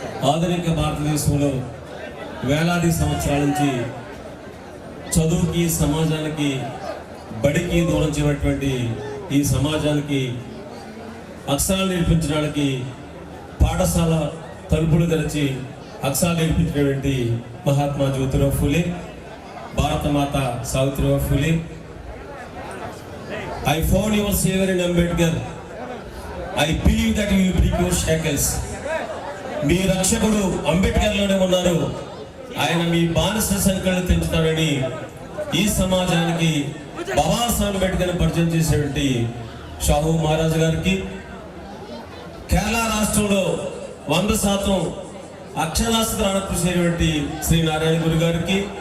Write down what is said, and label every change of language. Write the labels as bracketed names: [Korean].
[Telugu] ఆధునిక భారతదేశంలో వేలాది సంవత్సరాల నుంచి చదువుకి, సమాజానికి, బడికి దూరం చేయబడినటువంటి ఈ సమాజానికి అక్షరాలు నేర్పించడానికి పాఠశాల తలుపులు తెరిచి అక్షరాలు నేర్పించినటువంటి మహాత్మా జ్యోతిరావు ఫులే, భారతమాత Savitribai Phule. [English] I found your savior in Ambedkar. I believe that you will break your shackles. [Telugu] మీ రక్షకుడు అంబేద్కర్లోనే ఉన్నారు. ఆయన మీ బానిస సంఖ్యలను తెంచుతాడని ఈ సమాజానికి బాబాసాహెబ్ అంబేద్కర్ పరిచయం చేసినటువంటి షాహు మహారాజు గారికి, కేరళ రాష్ట్రంలో 100% అక్షరాస్యతను కృషించినటువంటి శ్రీ నారాయణ గురు గారికి,